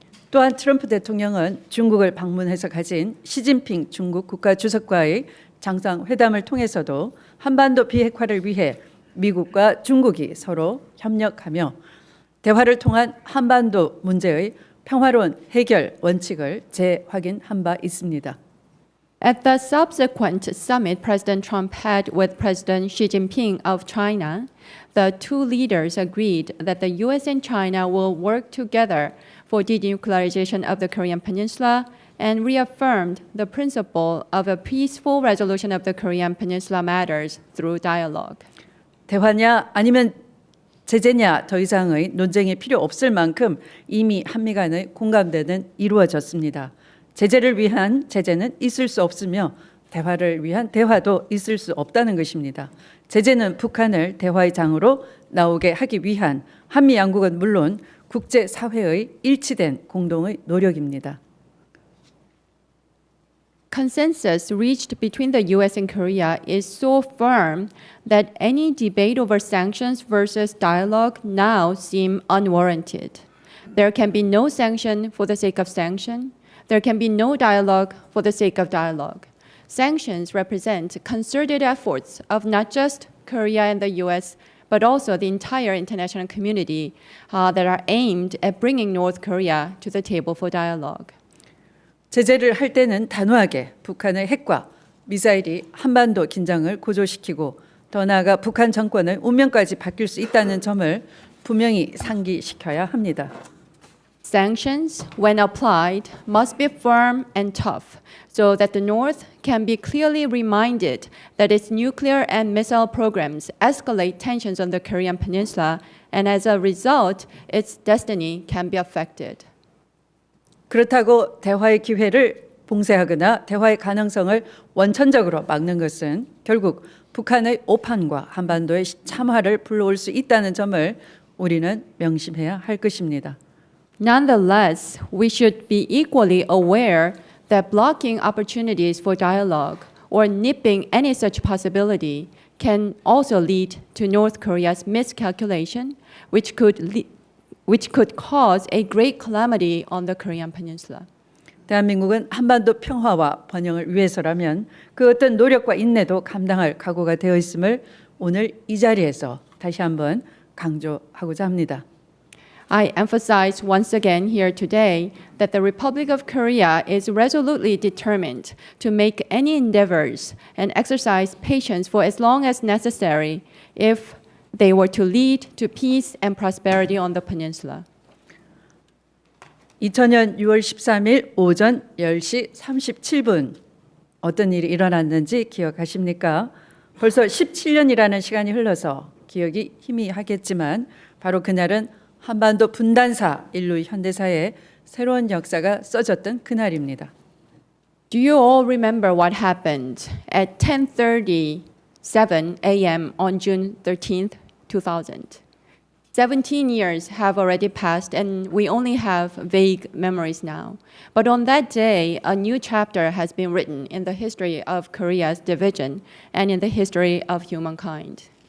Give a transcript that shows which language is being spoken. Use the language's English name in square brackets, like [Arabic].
[Korean] 또한 트럼프 대통령은 중국을 방문해서 가진 시진핑 중국 국가주석과의 정상회담을 통해서도 한반도 비핵화를 위해 미국과 중국이 서로 협력하며 대화를 통한 한반도 문제의 평화로운 해결 원칙을 재확인한 바 있습니다. [English] At the subsequent summit President Trump had with President Xi Jinping of China, the two leaders agreed that the US and China will work together for denuclearization of the Korean Peninsula and reaffirmed the principle of a peaceful resolution of the Korean Peninsula matters through dialogue. [Korean] 대화냐 아니면 제재냐 더 이상의 논쟁이 필요 없을 만큼 이미 한미 간의 공감대는 이루어졌습니다. 제재를 위한 제재는 있을 수 없으며 대화를 위한 대화도 있을 수 없다는 것입니다. 제재는 북한을 대화의 장으로 나오게 하기 위한 한미 양국은 물론 국제사회의 일치된 공동의 노력입니다. [English] Consensus reached between the US and Korea is so firm that any debate over sanctions versus dialogue now seem unwarranted. There can be no sanction for the sake of sanction. There can be no dialogue for the sake of dialogue. Sanctions represent concerted efforts of not just Korea and the US, but also the entire international community that are aimed at bringing North Korea to the table for dialogue. [Korean] 제재를 할 때는 단호하게 북한의 핵과 미사일이 한반도 긴장을 고조시키고 더 나아가 북한 정권의 운명까지 바뀔 수 있다는 점을 분명히 상기시켜야 합니다. [English] Sanctions, when applied, must be firm and tough so that the North can be clearly reminded that its nuclear and missile programs escalate tensions on the Korean Peninsula, and as a result, its destiny can be affected. [Korean] 그렇다고 대화의 기회를 봉쇄하거나 대화의 가능성을 원천적으로 막는 것은 결국 북한의 오판과 한반도의 참화를 불러올 수 있다는 점을 우리는 명심해야 할 것입니다. [English] Nonetheless, we should be equally aware that blocking opportunities for dialogue or nipping any such possibility can also lead to North Korea's miscalculation, which could cause a great calamity on the Korean Peninsula. [Korean] 대한민국은 한반도 평화와 번영을 위해서라면 그 어떤 노력과 인내도 감당할 각오가 되어 있음을 오늘 이 자리에서 다시 한번 강조하고자 합니다. [English] I emphasize once again here today that the Republic of Korea is resolutely determined to make any endeavors and exercise patience for as long as necessary if they were to lead to peace and prosperity on the peninsula. [Korean] 2000년 6월 13일 오전 10시 37분 어떤 일이 일어났는지 기억하십니까? 벌써 17년이라는 시간이 흘러서 기억이 희미하겠지만 바로 그날은 한반도 분단사 인류 현대사에 새로운 역사가 써졌던 그날입니다. [English] Do you all remember what happened at 10:37 a.m. on June 13th, 2000? 17 years have already passed and we only have vague memories now. But on that day, a new chapter has been written in the history of Korea's division and in the history of humankind.